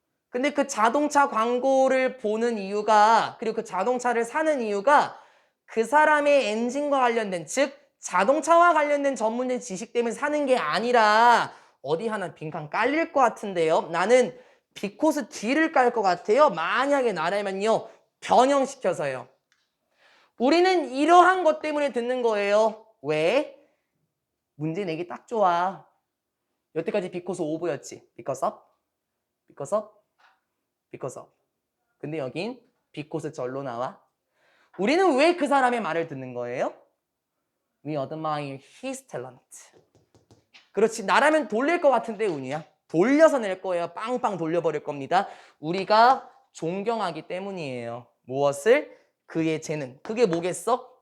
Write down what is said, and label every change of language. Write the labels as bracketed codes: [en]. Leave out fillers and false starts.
[ko] 근데 그 자동차 광고를 보는 이유가, 그리고 그 자동차를 사는 이유가 그 사람의 엔진과 관련된, 즉 자동차와 관련된 전문적 지식 때문에 사는 게 아니라 어디 하나 빈칸 깔릴 것 같은데요. 나는 비코스 뒤를 깔 것 같아요. 만약에 나라면요. 변형시켜서요. 우리는 이러한 것 때문에 듣는 거예요. 왜? 문제 내기 딱 좋아. 여태까지 비코스 오브였지. [en] because of, because of, because of. [ko] 근데 여긴 비코스 절로 나와. 우리는 왜 그 사람의 말을 듣는 거예요? [en] We admire his talent. [ko] 그렇지. 나라면 돌릴 것 같은데 운이야. 돌려서 낼 거예요. 빵빵 돌려버릴 겁니다. 우리가 존경하기 때문이에요. 무엇을? 그의 재능. 그게 뭐겠어?